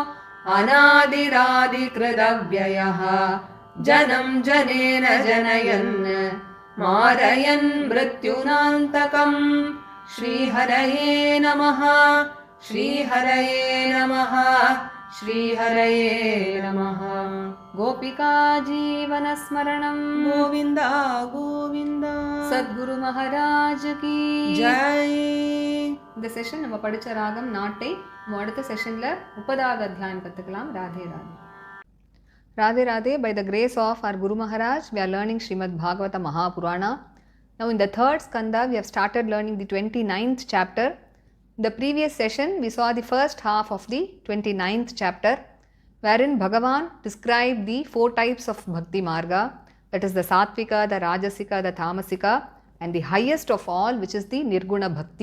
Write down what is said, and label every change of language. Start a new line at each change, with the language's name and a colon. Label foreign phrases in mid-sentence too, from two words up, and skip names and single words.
Sanskrit: अनादिरादिकृदव्ययः जनं जनेन जनयन् मारयन् मृत्युनान्तकम् श्रीहरये नमः श्रीहरये नमः श्रीहरये नमः गोपिका जीवनस्मरणं गोविन्द गोविन्द
Hindi: सद्गुरु महाराज की जय
Tamil: இந்த செஷன் நம்ம படிச்ச ராகம் நாட்டை நம்ம அடுத்த செஷன்ல 30வது அத்தியாயம் கத்துக்கலாம். ராதே ராதே.
English: Radhe Radhe. By the grace of our Guru Maharaj, we are learning Srimad Bhagavata Mahapurana. Now in the third skanda, we have started learning the 29th chapter. In the previous session, we saw the first half of the 29th chapter, wherein Bhagavan described the 4 types of
Sanskrit: भक्ति मार्ग,
English: that is the Sattvika, the Rajasika, the Tamasika, and the highest of all, which is the
Sanskrit: निर्गुण भक्ति.